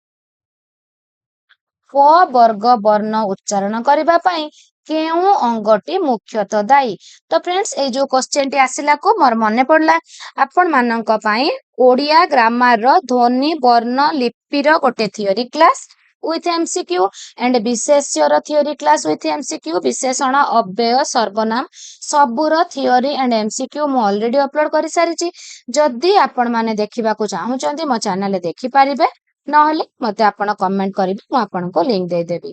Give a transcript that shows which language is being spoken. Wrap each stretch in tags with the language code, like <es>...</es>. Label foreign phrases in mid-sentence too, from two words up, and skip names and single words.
<or>ପ ବର୍ଗ ବର୍ଣ୍ଣ ଉଚ୍ଚାରଣ କରିବା ପାଇଁ କେଉଁ ଅଙ୍ଗଟି ମୁଖ୍ୟତଃ ଦାୟୀ? ତ ଫ୍ରେଣ୍ଡସ୍ ଏଇ ଯୋଉ କ୍ୱେଶ୍ଚିନ୍ ଟି ଆସିଲାକୁ ମୋର ମନେ ପଡିଲା ଆପଣ ମାନଙ୍କ ପାଇଁ ଓଡିଆ ଗ୍ରାମାରର ଧ୍ୱନି ବର୍ଣ୍ଣ ଲିପିର ଗୋଟେ</or> <en>theory class with MCQ and</en> <or>ବିଶେଷ୍ୟର</or> <en>theory class with MCQ</en> <or>ବିଶେଷଣ ଅବ୍ୟୟ ସର୍ବନାମ ସବୁର</or> <en>theory and MCQ</en> <or>ମୁଁ</or> <en>already upload</en> <or>କରିସାରିଛି। ଯଦି ଆପଣ ମାନେ ଦେଖିବାକୁ ଚାହୁଁଛନ୍ତି ମୋ ଚ୍ୟାନେଲରେ ଦେଖିପାରିବେ, ନହେଲେ ମତେ ଆପଣ କମେଣ୍ଟ କରିବେ, ମୁଁ ଆପଣଙ୍କୁ ଲିଙ୍କ ଦେଇଦେବି।</or>